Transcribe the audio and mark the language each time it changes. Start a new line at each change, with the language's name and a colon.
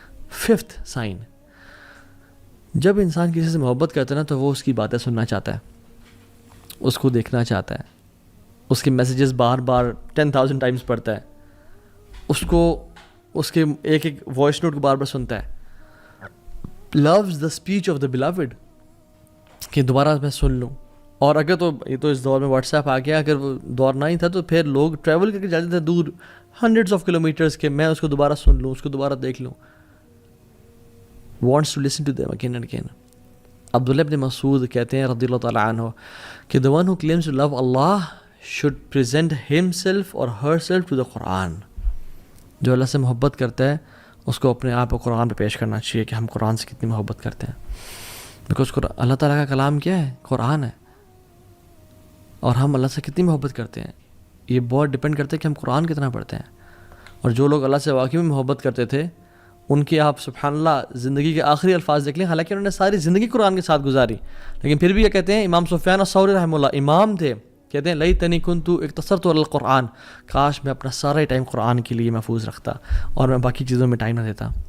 Urdu: Fifth sign, جب انسان کسی سے محبت کرتا ہے نا تو وہ اس کی باتیں سننا چاہتا ہے, اس کو دیکھنا چاہتا ہے, اس کے میسیجز بار بار 10,000 ٹائمز پڑھتا ہے, اس کو اس کے ایک ایک وائس نوٹ کو بار بار سنتا ہے.
English: loves the speech of the beloved,
Urdu: کہ دوبارہ میں سن لوں, اور اگر تو یہ تو اس دور میں واٹس ایپ آ گیا، اگر وہ دور نہ ہی تھا تو پھر لوگ ٹریول کر کے جاتے تھے دور
English: hundreds of kilometres
Urdu: کے، میں اس کو دوبارہ سن لوں، اس کو دوبارہ دیکھ لوں.
English: Wants to listen to them again and again.
Urdu: عبداللہ ابن مسعود کہتے ہیں رضی اللہ تعالیٰ عنہ کہ
English: the one who claims to love Allah should present himself or herself to the Quran.
Urdu: جو اللہ سے محبت کرتا ہے اس کو اپنے آپ کو قرآن پہ پیش کرنا چاہیے کہ ہم قرآن سے کتنی محبت کرتے ہیں. بیکاز اللہ تعالیٰ کا کلام کیا ہے؟ قرآن ہے. اور ہم اللہ سے کتنی محبت کرتے ہیں یہ بہت ڈپینڈ کرتا ہے کہ ہم قرآن کتنا پڑھتے ہیں. اور جو لوگ اللہ سے واقعی میں محبت کرتے تھے ان کی آپ سبحان اللہ زندگی کے آخری الفاظ دیکھ لیں، حالانکہ انہوں نے ساری زندگی قرآن کے ساتھ گزاری، لیکن پھر بھی یہ کہتے ہیں، امام سفیان الثوری رحمہ اللہ امام تھے، کہتے ہیں
Arabic: لیتنی کنت اقتصرت علی القرآن،
Urdu: کاش میں اپنا سارا ٹائم قرآن کے لیے محفوظ رکھتا اور میں باقی چیزوں میں ٹائم نہ دیتا.